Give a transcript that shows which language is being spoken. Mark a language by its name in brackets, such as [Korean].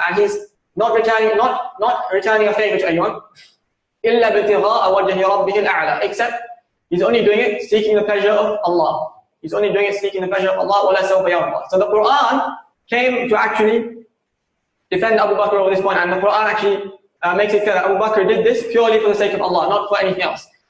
[English] And he's not returning a favor to anyone. [Arabic] إلا ابتغاء وجه ربه الأعلى. [English] Except he's only doing it seeking the pleasure of Allah. He's only doing it seeking the pleasure of Allah. [Arabic] ولا سوف يرضى. [English] So the Quran came to actually defend Abu Bakr over this point, and the Quran actually makes it clear that Abu Bakr did this purely for the sake of Allah, not for anything else.